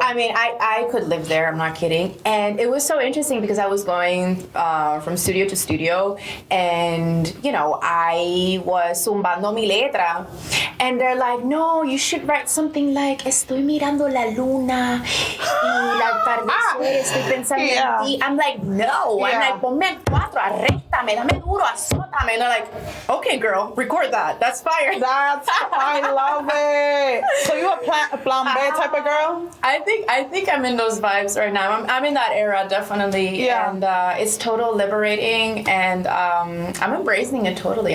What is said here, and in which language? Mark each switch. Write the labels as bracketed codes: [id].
[en] I mean, I could live there. I'm not kidding. And it was so interesting because I was going from studio to studio and, I was [es] zumbando mi letra. [en] And they're like, no, you should write something like, [es] estoy mirando la luna. Y la atardecer, estoy pensando en ti. [en] I'm like, no. I'm like, [es] ponme el cuatro, arréstame, dame duro, azótame. [en] And they're like, okay, girl, record that. That's fire. I love it. So you a plan B type of girl? I think I'm in those vibes right now. I'm in that era, definitely. Yeah. And it's total liberating, and I'm embracing it totally.